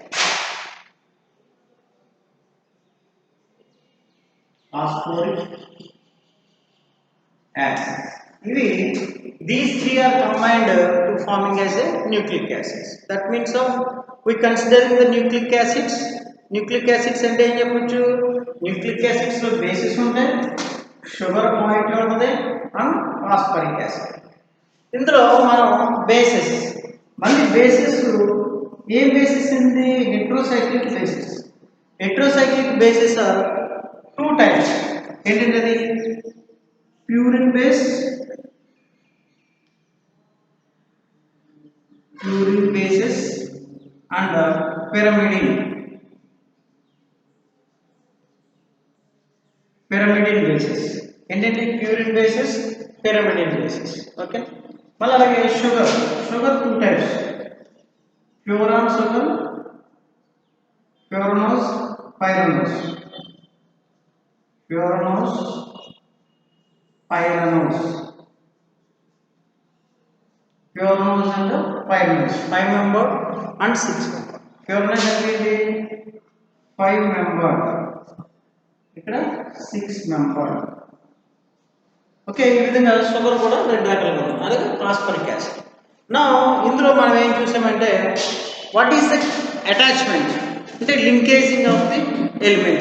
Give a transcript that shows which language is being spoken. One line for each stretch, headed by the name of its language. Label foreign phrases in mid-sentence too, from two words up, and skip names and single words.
English: These 3 are combined to forming as a nucleic acids. That means we considering the nucleic acids. Nucleic acids
Telugu: అంటే ఏం చెప్పొచ్చు?
English: Nucleic acids లో bases ఉంటాయి, sugar moiety ఉంటుంది and phosphoric acid.
Telugu: ఇందులో మనం bases, మళ్ళీ bases ఏ బేసిస్ ఉంది?
English: Heterocyclic bases. Heterocyclic bases are 2 types. ఏంటంటే purine bases and pyrimidine bases. ఏంటంటే purine bases, pyrimidine bases. ఓకే,
Telugu: మళ్ళీ అలాగే
English: sugar 2 types. Furan sugar, furanose, pyranose. Furanose, pyranose. Furanose and pyranose. 5 member and 6 member. Furanose అంటే 5 member.
Telugu: ఇక్కడ 6 member. ఓకే, ఈ విధంగా షుగర్ కూడా 2 రకాలుగా ఉంది.
English: అలాగే phosphoric acid.
Telugu: నా ఇందులో మనం ఏం చూసామంటే
English: what is the attachment అంటే linkaging of the elements.